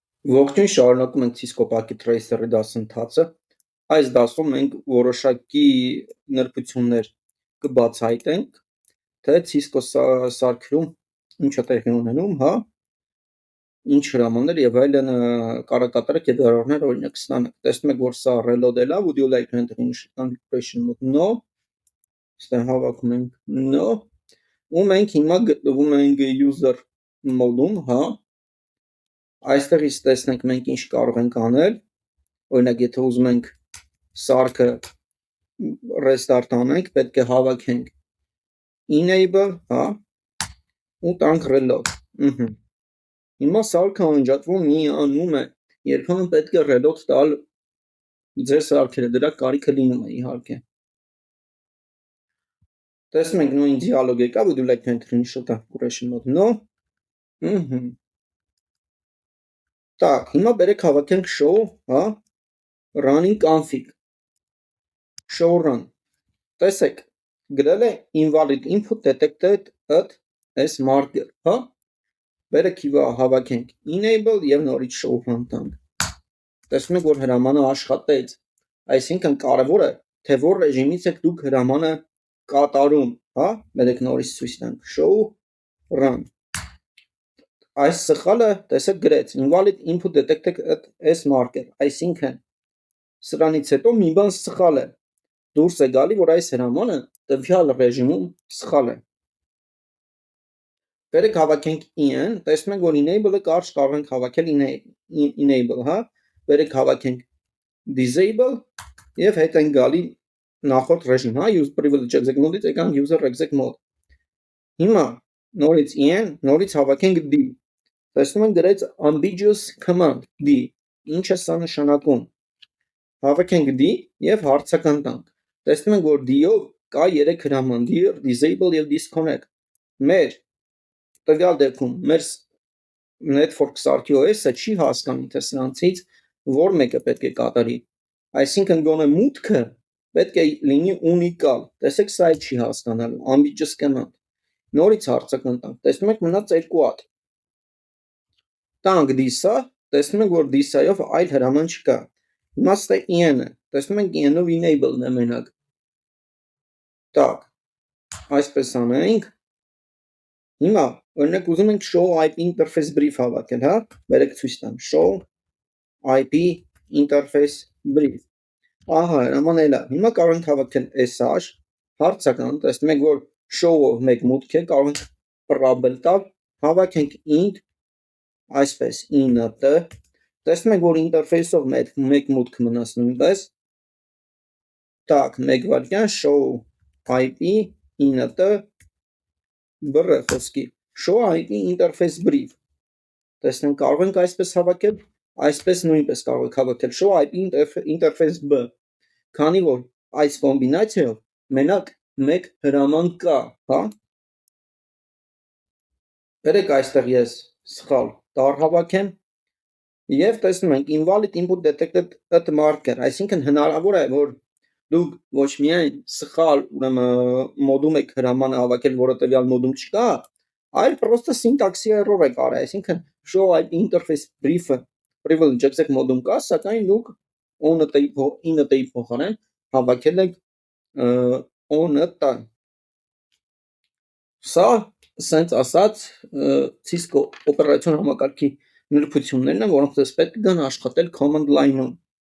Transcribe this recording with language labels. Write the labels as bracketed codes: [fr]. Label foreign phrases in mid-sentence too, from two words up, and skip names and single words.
[hy] Ողջույն, շարունակում ենք Cisco Packet Tracer-ի դասընթացը։ Այս դասում մենք որոշակի նրբություններ կբացահայտենք, թե Cisco սարքերում ինչ է տեղի ունենում, հա, ինչ հրամաններ եւ այլն կարող կատարեք եւ error-ներ օրինակ ստանաք։ Տեսնում եք, որ սա reload-ել է, [en] would you like to enter initial configuration mode? No. [hy] Ստեղ հավաքում ենք no։ Ու մենք հիմա գտնվում ենք [en] user mode- [hy] ում, հա։ Այստեղից տեսնենք մենք ինչ կարող ենք անել, օրինակ եթե ուզում ենք սարքը restart անենք, պետք է հավաքենք enable, հա, ու տանք reload։ Հիմա սարքը անջատվում միանում է, երբեմն պետք է reload տալ ձեր սարքերը, դրա կարիքը լինում է իհարկե։ Տեսնում ենք նույն դիալոգ եկա, [en] would you like to enter initial configuration mode? No։ Так, [hy] հիմա բերեք հավաքենք show, հա, [en] running config, show run, [hy] տեսեք, գրել է [en] invalid input detected at s marker, [hy] հա, բերեք հավաքենք enable և նորից [en] show run [hy] տանք, տեսնում եք, որ հրամանը աշխատեց, այսինքն կարևոր է, թե որ ռեժիմից եք դուք հրամանը կատարում, հա, բերեք նորից ցույց տանք, [en] show run, [hy] այս սխալը տեսեք գրեց [en] invalid input detected at s marker, [hy] այսինքն սրանից հետո մի բան սխալ է, դուրս է գալի, որ այս հրամանը տվյալ ռեժիմում սխալ է։ Բերեք հավաքենք en, տեսնում ենք, որ enable-ը կարճ կարող ենք հավաքել enable, հա, բերեք հավաքենք disable և հետ ենք գալի նախորդ ռեժիմ, հա, [en] use privilege exec mode- [hy] ից եկանք [en] user exec mode։ [hy] Հիմա նորից en, նորից հավաքենք d, տեսնում ենք գրեց ambiguous command d, ինչ է սա նշանակում, հավաքենք d և հարցական տանք, տեսնում ենք, որ d-ով կա 3 հրաման, dir, disable և disconnect, մեր տվյալ դեպքում մեր network սարքի OS-ը չի հասկանում, թե սրանցից որ մեկը պետք է կատարի, այսինքն գոնե մուտքը պետք է լինի ունիկալ, տեսեք սա է չի հասկանալու, [en] ambiguous command, [hy] նորից հարցական տանք, տեսնում եք մնաց 2 հատ, տանք դիսա, տեսնում ենք, որ դիսայով այլ հրաման չկա, հիմա ստե en-ը, տեսնում ենք en-ով enable-ն է մենակ, տակ, այսպես անենք, հիմա, օրինակ ուզում ենք show [en] IP interface brief [hy] հավաքել, հա, բերեք ցույց տամ, [en] show IP interface brief, [hy] ահա, հրաման էլ է, հիմա կարող ենք հավաքել sh, հարցական, տեսնում ենք, որ show-ով մեկ մուտք է, կարող ենք probable տալ, հավաքենք int, այսպես int, տեսնում ենք, որ interface-ով մեկ մուտք մնաց նույնպես, տակ, մեկ վարկյան, [en] show IP int, [hy] բռը խոսքի, [en] show IP interface brief, [hy] տեսնենք կարող ենք այսպես հավաքել, այսպես նույնպես կարող ենք հավաքել, [en] show IP interface b, [hy] քանի որ այս կոմբինացիայով մենակ մեկ հրաման կա, հա, բերեք այստեղ ես սխալ տառ հավաքեմ, և տեսնում ենք [en] invalid input detected at marker, [hy] այսինքն հնարավոր է, որ դուք ոչ միայն սխալ մոդում եք հրամանը հավաքել, որը տվյալ մոդում չկա, այլ պրոստը սինտաքսի error եք արել, այսինքն show IP interface brief-ը [en] privilege exec [hy] մոդում կա, սակայն դուք int-ի փոխարեն հավաքել եք on-ը, սա սենց ասած Cisco օպերացիոն համակարգի նրբություններն են, որոնք դες պետք կգան աշխատել [en] command line- [hy] ում։